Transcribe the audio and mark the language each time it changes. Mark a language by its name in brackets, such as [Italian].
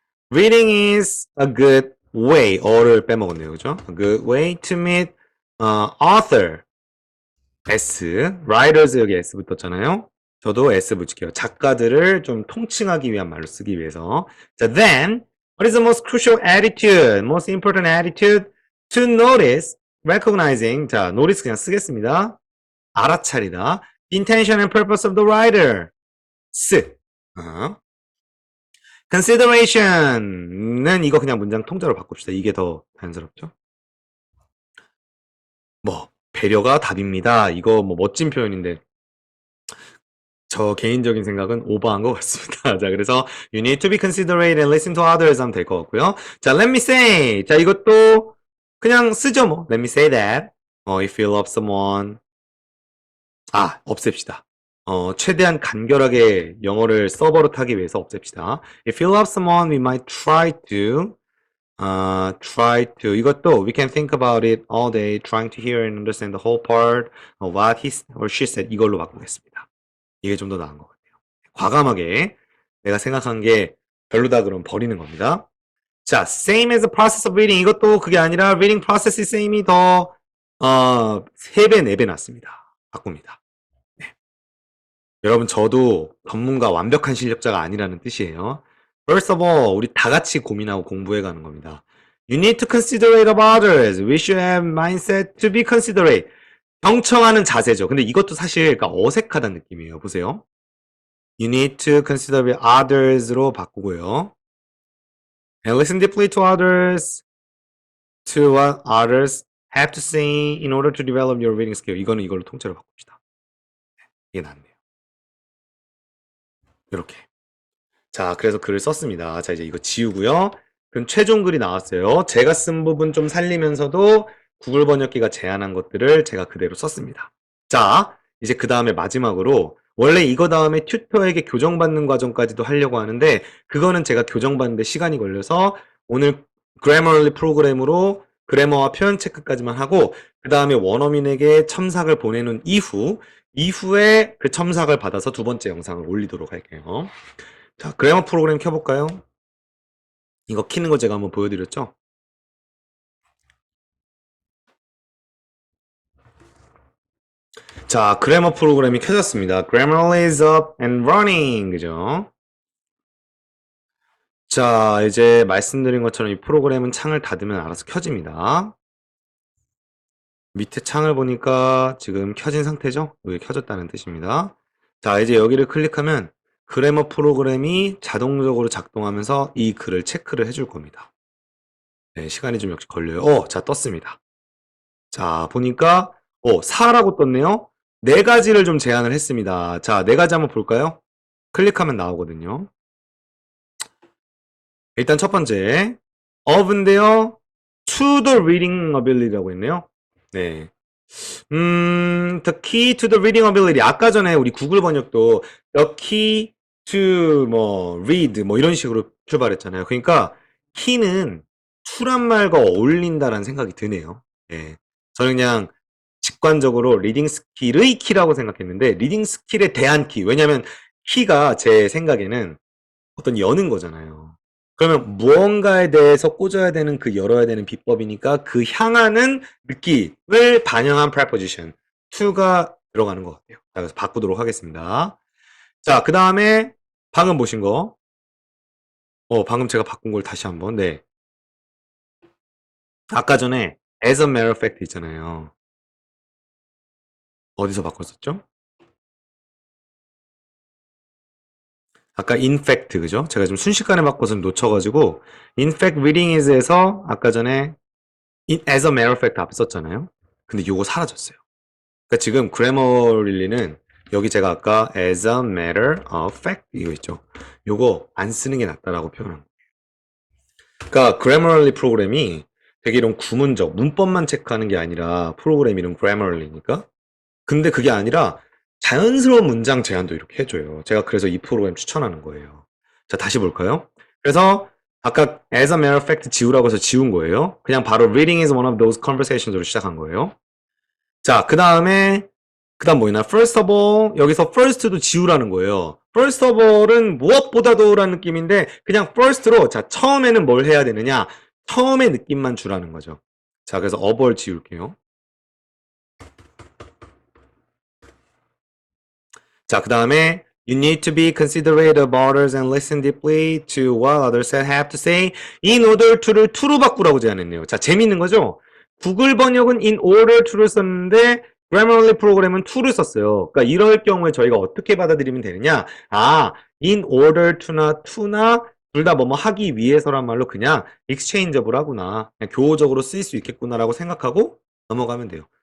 [English] Reading is a good way, [Korean] 어를 빼먹었네요. 그죠? [English] A good way to meet, author, S, writers [Korean] 여기 S 붙었잖아요. 저도 S 붙일게요. 작가들을 좀 통칭하기 위한 말로 쓰기 위해서. [English] 자, then, what is the most crucial attitude, most important attitude to notice, recognizing, 자, notice [Korean] 그냥 쓰겠습니다. 알아차리다. [English] intention and purpose of the writer. [Korean] consideration은 이거 그냥 문장 통째로 바꿉시다. 이게 더 자연스럽죠? 뭐, 배려가 답입니다. 이거 뭐 멋진 표현인데 저 개인적인 생각은 오버한 것 같습니다. 자, 그래서 [English] you need to be considerate and listen to others [Korean] 하면 될 것 같고요. [English] 자, let me say. 자, [Korean] 이것도 그냥 쓰죠, 뭐. [English] let me say that. if you love someone. [Korean] 없앱시다. 최대한 간결하게 영어를 서버릇하기 위해서 없앱시다. [English] If you love someone, we might try to. [Korean] 이것도 [English] we can think about it all day, trying to hear and understand the whole part of what he or she said. [Korean] 이걸로 바꾸겠습니다. 이게 좀 더 나은 것 같아요. 과감하게 내가 생각한 게 별로다 그러면 버리는 겁니다. [English] 자, same as the process of reading. [Korean] 이것도 그게 아니라 reading process이 same이 더 3배, 4배 낫습니다. 바꿉니다. 네. 여러분 저도 전문가 완벽한 실력자가 아니라는 뜻이에요. [English] First of all, [Korean] 우리 다 같이 고민하고 공부해 가는 겁니다. [English] You need to considerate of others. We should have mindset to be considerate. [Korean] 경청하는 자세죠. 근데 이것도 사실 그러니까 어색하다는 느낌이에요. 보세요. [English] You need to consider others로 [Korean] 바꾸고요. [English] And listen deeply to others, to what others have to say in order to develop your reading skill. [Korean] 이거는 이걸로 통째로 바꿉시다. 이게 낫네요. 이렇게. 자, 그래서 글을 썼습니다. 자, 이제 이거 지우고요. 그럼 최종 글이 나왔어요. 제가 쓴 부분 좀 살리면서도 구글 번역기가 제안한 것들을 제가 그대로 썼습니다. 자, 이제 그 다음에 마지막으로 원래 이거 다음에 튜터에게 교정받는 과정까지도 하려고 하는데 그거는 제가 교정받는데 시간이 걸려서 오늘 Grammarly 프로그램으로 그래머와 표현 체크까지만 하고 그 다음에 원어민에게 첨삭을 보내는 이후에 그 첨삭을 받아서 두 번째 영상을 올리도록 할게요. 자, 그래머 프로그램 켜볼까요? 이거 키는 거 제가 한번 보여드렸죠? 자, 그래머 프로그램이 켜졌습니다. [English] Grammarly is up and running. [Korean] 그죠? 자, 이제 말씀드린 것처럼 이 프로그램은 창을 닫으면 알아서 켜집니다. 밑에 창을 보니까 지금 켜진 상태죠? 여기 켜졌다는 뜻입니다. 자, 이제 여기를 클릭하면 그래머 프로그램이 자동적으로 작동하면서 이 글을 체크를 해줄 겁니다. 네, 시간이 좀 역시 걸려요. 자, 떴습니다. 자, 보니까 4라고 떴네요. 4가지를 좀 제안을 했습니다. 자, 4가지 한번 볼까요? 클릭하면 나오거든요. 일단 첫 번째 of인데요. [English] to the reading ability라고 [Korean] 했네요. [English] 네. the key to the reading ability. [Korean] 아까 전에 우리 구글 번역도 [English] the key [Korean] to 뭐 read 뭐 이런 식으로 출발했잖아요. 그러니까 키는 to란 말과 어울린다라는 생각이 드네요. 예. 저는 그냥 직관적으로 리딩 스킬의 키라고 생각했는데 리딩 스킬에 대한 키. 왜냐면 키가 제 생각에는 어떤 여는 거잖아요. 그러면 무언가에 대해서 꽂아야 되는 그 열어야 되는 비법이니까 그 향하는 느낌을 반영한 preposition to가 들어가는 것 같아요. 자, 그래서 바꾸도록 하겠습니다. 자, 그 다음에 방금 보신 거. 방금 제가 바꾼 걸 다시 한번. 네. 아까 전에 [English] as a matter of fact [Korean] 있잖아요. 어디서 바꿨었죠? 아까 in fact, 그죠? 제가 좀 순식간에 바꿔서 놓쳐가지고 [English] in fact reading is [Korean] 에서 아까 전에 [English] as a matter of fact [Korean] 앞에 썼잖아요. 근데 요거 사라졌어요. 그러니까 지금 그래머릴리는 여기 제가 아까 [English] as a matter of fact [Korean] 이거 있죠. 요거 안 쓰는 게 낫다라고 표현한 거예요. 그러니까 그래머럴리 프로그램이 되게 이런 구문적 문법만 체크하는 게 아니라 프로그램 이름 그래머럴리니까. 근데 그게 아니라 자연스러운 문장 제안도 이렇게 해줘요. 제가 그래서 이 프로그램 추천하는 거예요. 자, 다시 볼까요? 그래서 아까 [English] as a matter of fact [Korean] 지우라고 해서 지운 거예요. 그냥 바로 [English] reading is one of those conversations으로 [Korean] 시작한 거예요. 자, 그 다음 뭐 있나? [English] First of all, [Korean] 여기서 first도 지우라는 거예요. First of all은 무엇보다도라는 느낌인데 그냥 first로 자, 처음에는 뭘 해야 되느냐? 처음의 느낌만 주라는 거죠. 자, 그래서 of all 지울게요. 자, 그 다음에 [English] You need to be considerate of others and listen deeply to what others have to say in order to를 to로 [Korean] 바꾸라고 제안했네요. 자, 재밌는 거죠? 구글 번역은 in order to를 썼는데 Grammarly 프로그램은 to를 썼어요. 그러니까 이럴 경우에 저희가 어떻게 받아들이면 되느냐? [English] in order to [Korean] 나 둘 다 뭐뭐 하기 위해서란 말로 그냥 exchangeable 하구나. 그냥 교호적으로 쓰일 수 있겠구나라고 생각하고 넘어가면 돼요.